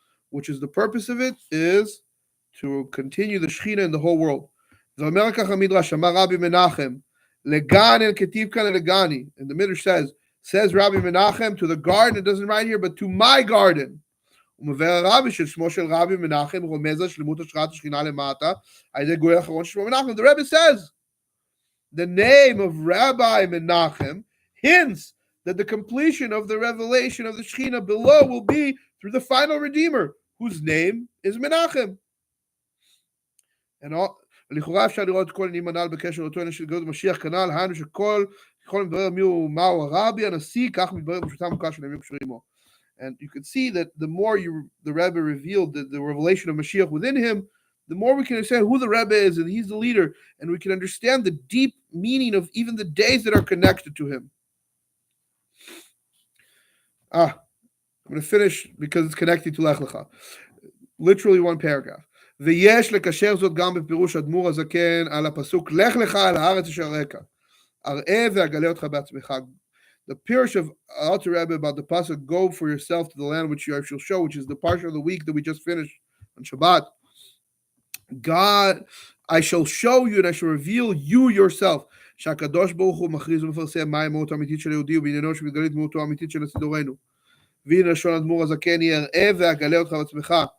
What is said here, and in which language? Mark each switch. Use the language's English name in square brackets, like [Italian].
[English] Which is the purpose of it is to continue the Shechina in the whole world. [Hebrew] ואומר כך המדרש, אמר רבי מנחם, לגן אין כתיב כאן לגני. [English] And the Midrash says Rabbi Menachem to the garden, it doesn't write here, but to my garden. [Hebrew] ומבאר הרבי ששמו של רבי מנחם רומז על שלמות השראת השכינה למטה, על ידי גוי האחרון ששמו מנחם. [English] The Rebbe says, the name of Rabbi Menachem hints that the completion of the revelation of the Shekhinah below will be through the final Redeemer, whose name is Menachem. And all, [Hebrew] לכאורה אפשר לראות כל עניין הנ"ל בקשר לאותו עניין של גאולת משיח כנ"ל, היינו שכל מתברר מהו הרבי הנשיא, כך מתברר בפשוטה עמוקה של הימים הקשורים עמו. [English] And you can see that the more the Rebbe revealed the revelation of Mashiach within him, the more we can understand who the Rebbe is, and he's the leader, and we can understand the deep meaning of even the days that are connected to him. I'm going to finish because it's connected to Lech Lecha. Literally one paragraph. [Hebrew] ויש לקשר זאת גם בפירוש אדמו"ר הזקן על הפסוק לך לך על הארץ אשר אראך אראה ואגלה אותך בעצמך. [English] The Pirush of Alter Rebbe about the pasuk, go for yourself to the land which I shall show, which is the parsha of the week that we just finished on Shabbat. God, I shall show you and I shall reveal you yourself. [Hebrew] שהקדוש ברוך הוא מכריז ומפרסם מהי מהות האמיתית של היהודי ובעניינו שמתגלית מהותו האמיתית של סידורנו. והנה לשון אדמו"ר הזקן היא אראה ואגלה אותך בעצמך.